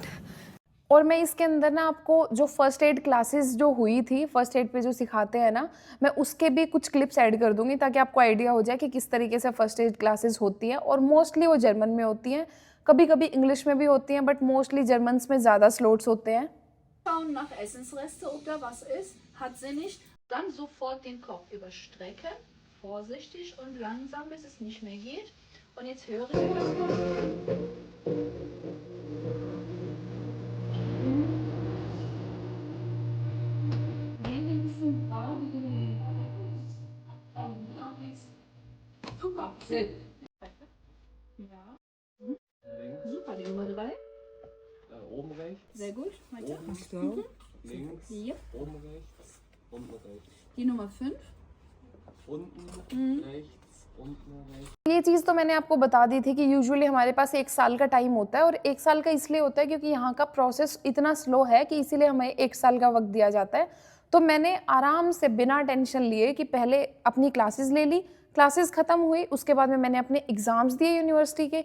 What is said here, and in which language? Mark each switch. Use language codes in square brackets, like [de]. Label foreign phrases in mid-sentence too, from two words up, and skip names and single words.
[hi] और मैं इसके अंदर ना आपको जो [en] first aid classes [hi] जो हुई थी, [en] first aid [hi] पे जो सिखाते हैं ना, मैं उसके भी कुछ क्लिप्स ऐड कर दूंगी ताकि आपको आइडिया हो जाए कि किस तरीके से [en] first aid classes [hi] होती हैं। और मोस्टली वो जर्मन में होती हैं, कभी कभी इंग्लिश में भी होती हैं, बट मोस्टली जर्मन्स में ज़्यादा स्लोट्स होते हैं। [de] Schauen nach Essensreste, ob da was ist. Hat sie nicht, dann sofort den Kopf überstrecken. Vorsichtig und langsam, bis es nicht mehr geht. Und jetzt höre ich das. Super. Ja. Super, die Nummer 3. Oben rechts, Sehr gut. Weiter. links, Hier. oben rechts, unten rechts. Die Nummer 5. Unten rechts, unten rechts. [hi] ये चीज़ तो मैंने आपको बता दी थी कि यूजुअली हमारे पास 1 साल का टाइम होता है, और 1 साल का इसलिए होता है क्योंकि यहाँ का प्रोसेस इतना स्लो है कि इसीलिए हमें 1 साल का वक्त दिया जाता है। तो मैंने आराम से बिना टेंशन लिए कि पहले अपनी क्लासेस ले ली, क्लासेस ख़त्म हुई, उसके बाद में मैंने अपने एग्ज़ाम्स दिए यूनिवर्सिटी के।